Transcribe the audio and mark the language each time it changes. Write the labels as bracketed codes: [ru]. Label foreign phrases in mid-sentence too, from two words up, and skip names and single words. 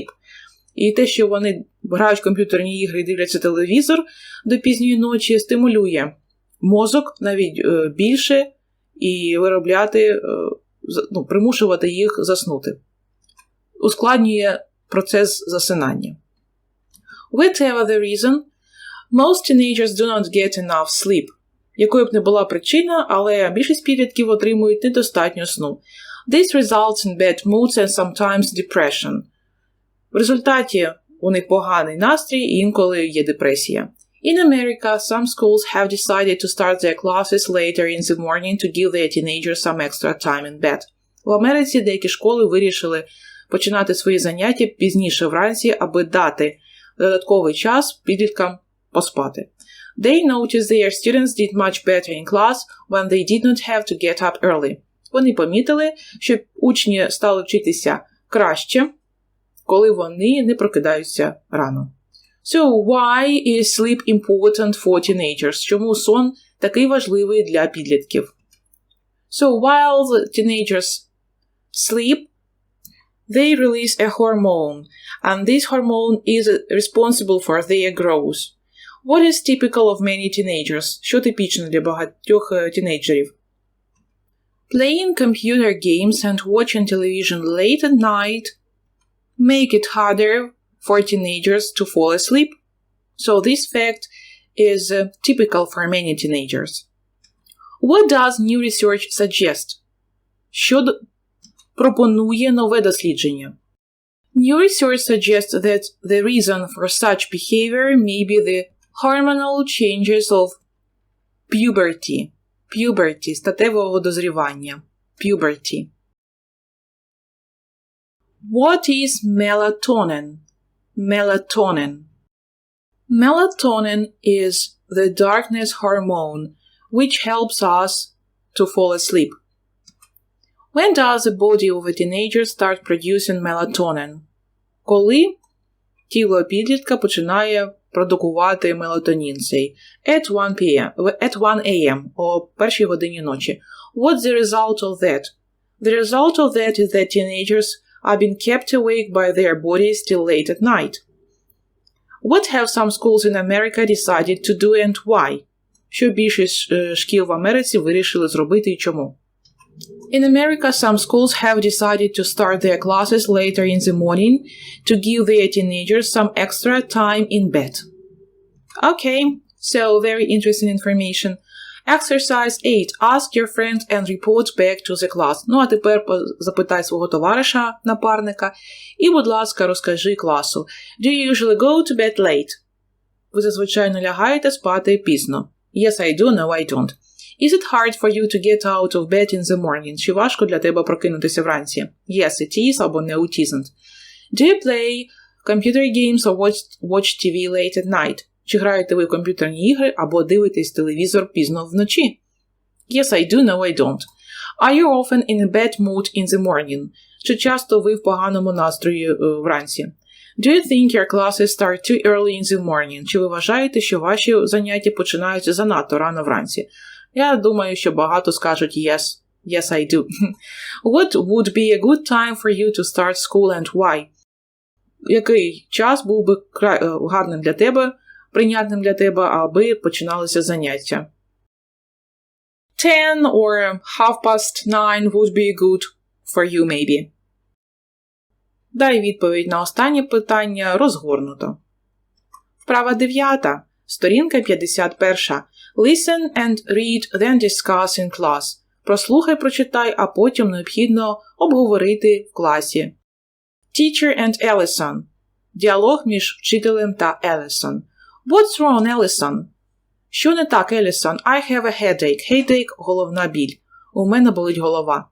[uk] І те, що вони грають в комп'ютерні ігри і дивляться телевізор до пізньої ночі, стимулює мозок навіть більше і примушувати їх заснути. Ускладнює процес засинання. [en] Whatever the reason, most teenagers do not get enough sleep. [uk] Якою б не була причина, але більшість підлітків отримують недостатньо сну. [en] This results in bad moods and sometimes depression. [uk] В результаті у них поганий настрій і інколи є депресія. [en] In America, some schools have decided to start their classes later in the morning to give their teenagers some extra time in bed. [uk] В Америці деякі школи вирішили починати свої заняття пізніше вранці, аби дати додатковий час підліткам поспати. [en] They noticed their students did much better in class when they did not have to get up early. [uk] Вони помітили, що учні стали вчитися краще, коли вони не прокидаються рано. [en] So, why is sleep important for teenagers? [uk] Чому сон такий важливий для підлітків? [en] So, while the teenagers sleep, they release a hormone, and this hormone is responsible for their growth. What is typical of many teenagers? [uk] Що типічно для багатьох тінейджерів? [en] Playing computer games and watching television late at night make it harder for teenagers to fall asleep. So this fact is typical for many teenagers. What does new research suggest? [uk] Що пропонує нове дослідження? [en] New research suggests that the reason for such behavior may be the hormonal changes of puberty. Puberty – [uk] статевого дозрівання. [en] Puberty. What is melatonin? Melatonin. Melatonin is the darkness hormone which helps us to fall asleep. When does the body of a teenager start producing melatonin? [uk] Коли тіло підлітка починає продукувати мелатонін цей? [en] At 1 a.m. [uk] о першій годині ночі. [en] What's the result of that? The result of that is that teenagers are being kept awake by their bodies till late at night. What have some schools in America decided to do and why? [uk] Що більшість шкіл в Америці вирішили зробити і чому? [en] In America, some schools have decided to start their classes later in the morning to give their teenagers some extra time in bed. Okay, so very interesting information. Exercise 8. Ask your friend and report back to the class. [uk] Ну, а тепер запитай свого товариша, напарника, і, будь ласка, розкажи класу. [en] Do you usually go to bed late? [uk] Ви зазвичай лягаєте спати пізно. [en] Yes, I do. No, I don't. Is it hard for you to get out of bed in the morning? [uk] Чи важко для тебе прокинутися вранці? [en] Yes, it is, або no, it isn't. Do you play computer games or watch TV late at night? [uk] Чи граєте ви в комп'ютерні ігри, або дивитесь телевізор пізно вночі? [en] Yes, I do, no, I don't. Are you often in a bad mood in the morning? [uk] Чи часто ви в поганому настрої вранці? [en] Do you think your classes start too early in the morning? [uk] Чи ви вважаєте, що ваші заняття починаються занадто рано вранці? Я думаю, що багато скажуть [en] yes. Yes, I do. What would be a good time for you to start school and why? [uk] Який час був би гарним для тебе, прийнятним для тебе, аби починалися заняття? [en] 10 or 9:30 would be good for you maybe. [uk] Дай відповідь на останнє питання розгорнуто. Вправа 9. Сторінка 51. [en] Listen and read, then discuss in class. [uk] Прослухай, прочитай, а потім необхідно обговорити в класі. [en] Teacher and Ellison. [uk] Діалог між вчителем та Ellison. [en] What's wrong, Ellison? [uk] Що не так, Ellison? [en] I have a headache. Headache – [uk] головна біль. У мене болить голова.